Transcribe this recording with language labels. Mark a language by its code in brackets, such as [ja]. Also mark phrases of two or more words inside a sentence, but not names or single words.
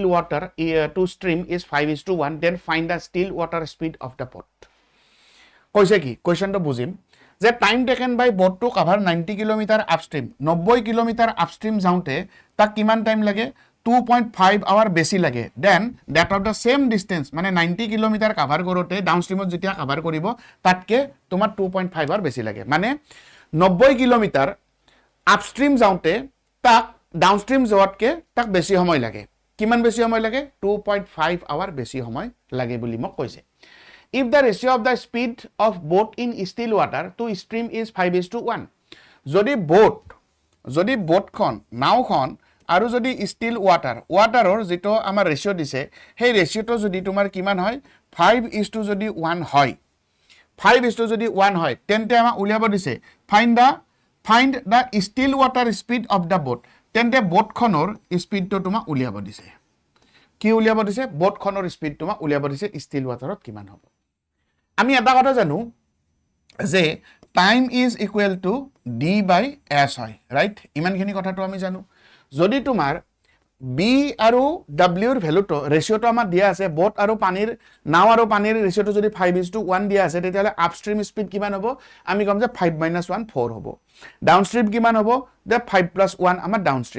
[en] water to stream is 5:1 then find the still water speed of the boat [as] কৈছে কি কোৱেশ্চনটো বুজিম যে [en] time taken by boat to cover [as] 90 km upstream 90 km upstream যাওঁতে তাক কিমান টাইম লাগে 2.5 hour বেছি লাগে [en] then that of the same distance [as] মানে 90 km কভার কৰোতে ডাউনস্ট্রিমত যেতিয়া কভার কৰিব তাতকে তোমাৰ 2.5 hour বেছি লাগে মানে 90 km আপস্ট্রিম যাওঁতে তাক ডাউনস্ট্রিম যোৱাতকে তাক বেছি সময় লাগে কিমান বেছি সময় লাগে 2.5 hour বেছি সময় লাগে বুলি মোক কৈছে [en] if the ratio of the speed of boat in still water to stream is 5:1 [as] যদি boatখন নাওখন আৰু যদি [en] still waterৰ [as] যেটো আমাৰ ৰেশিও দিছে সেই ৰেশিওটো যদি তোমাৰ কিমান হয় 5:1 যদি 1 হয় 5:1 যদি 1 হয় তেন্তে আমাৰ উলিয়াব দিছে [en] find the still water speed of the boat [as] তেন্তে boatখনৰ স্পিডটো তোমাক উলিয়াব দিছে কি উলিয়াব দিছে boatখনৰ স্পিড তোমাক উলিয়াব দিছে [en] still waterত [as] কিমান হ'ব আমি এটা কথা জানো যে [en] time is equal to d by s [as] হয় ৰাইট ইমানখিনি কথাটো আমি জানো যদি তোমাৰ b আৰু w ৰ ভ্যালুটো ৰেশিওটো আমাৰ দিয়া আছে বোট আৰু পানীৰ নাও আৰু পানীৰ ৰেশিওটো যদি 5:1 দিয়া আছে তেতিয়ালে আপস্ট্রিম স্পিড কিমান হ'ব আমি কম যে 5 - 1 4 হ'ব ডাউনস্ট্রিম কিমান হ'ব যে 5 + 1 আমাৰ ডাউনস্ট্রিম